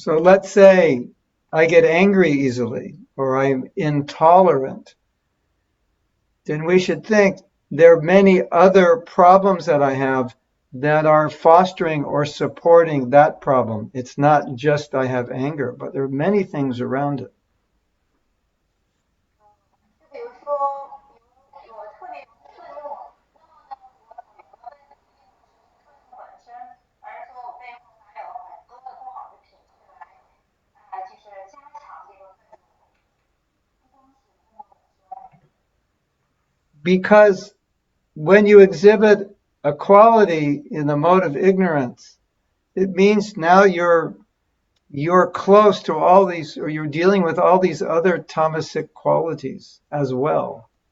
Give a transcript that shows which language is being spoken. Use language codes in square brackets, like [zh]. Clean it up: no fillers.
[en] So let's say I get angry easily or I'm intolerant. Then we should think there are many other problems that I have that are fostering or supporting that problem. It's not just I have anger, but there are many things around it. [zh] 就比如说，我特别容易愤怒，那么呢，我所有的问题并不是愤怒本身，而是说我背后还有很多的不好的品质来，就是加强这个愤怒，不光是愤怒本身。 [en] Because when you exhibit a quality in the mode of ignorance, it means now you're close to all these, or you're dealing with all these other tamasic qualities as well.